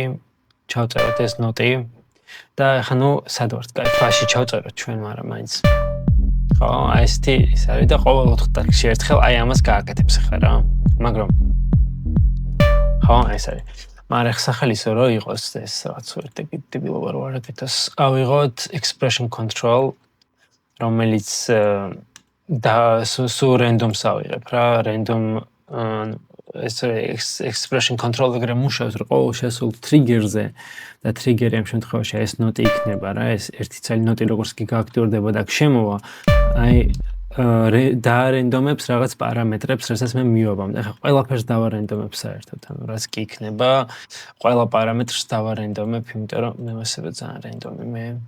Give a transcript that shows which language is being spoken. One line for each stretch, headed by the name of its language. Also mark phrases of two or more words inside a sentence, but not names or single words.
Georgian: ჩავწეროთ ეს ნოტი და ახლა სად ვართ? კაი, ფაში ჩავწეროთ ჩვენ, მაგრამ მაინც. ხო, ესეთი ის არის და ყოველ 4 ტაქტში ერთხელ აი ამას გააკეთებს ახლა რა. მაგრამ ხო, ეს არის. მაგრამ სახელისო რომ იყოს ეს რაღაც დებილობა რო არ აკეთოს.
English: ავიღოთ expression control,
Georgian: რომელიც და სულ random-ს ავიღებ რა,
English: random expression control
Georgian: ეგრე მუშაობს, რომ ყოველ შესულ ტრიგერზე და ტრიგერი ამ შემთხვევაში ეს ნოტი იქნება რა, ეს ერთი ცალი ნოტი როგორც კი გააქტიურდება და შემოვა, აი დაარენდომებს რაღაც პარამეტრებს, რასაც მე მივაბამ. ახლა ყველაფერს დავარენდომებ საერთოდ, ანუ რაც კი იქნება, ყველა პარამეტრს დავარენდომებ, იმიტომ რომ მე ასევე ძალიან რენდომი მე.